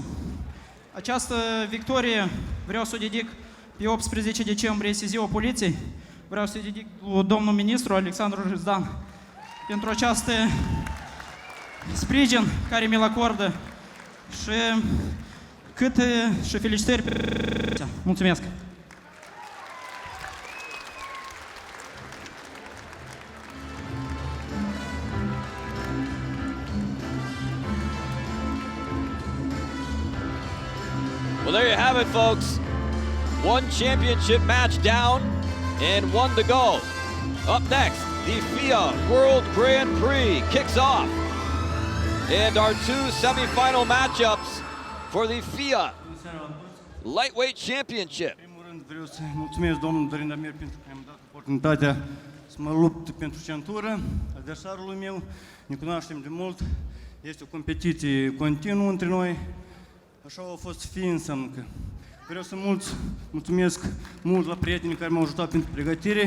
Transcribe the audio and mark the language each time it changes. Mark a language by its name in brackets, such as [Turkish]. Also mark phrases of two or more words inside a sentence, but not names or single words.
[Romanian] Această victorie vreau să o dedic pe 18 decembrie, este ziua poliției. Vreau să-i dedic lui domnul ministru Alexandru Rizdan pentru această sprijin care mi-l acordă și felicitări pe... Mulțumesc! [English] Well, there you have it, folks. One championship match down and one to go. Up next, the FIA World Grand Prix kicks off. And our two semifinal matchups for the FIA Lightweight Championship. [Romanian] În primul rând vreau să mulțumesc domnul Dorin Damir pentru că mi-am dat oportunitatea să mă lupt pentru centură. Adversarul meu, ne cunoaștem de mult, este o competiție continuă între noi. Așa a fost fiind înseamnă că vreau să mulțumesc mult la prietenii care m-au ajutat pentru pregătire.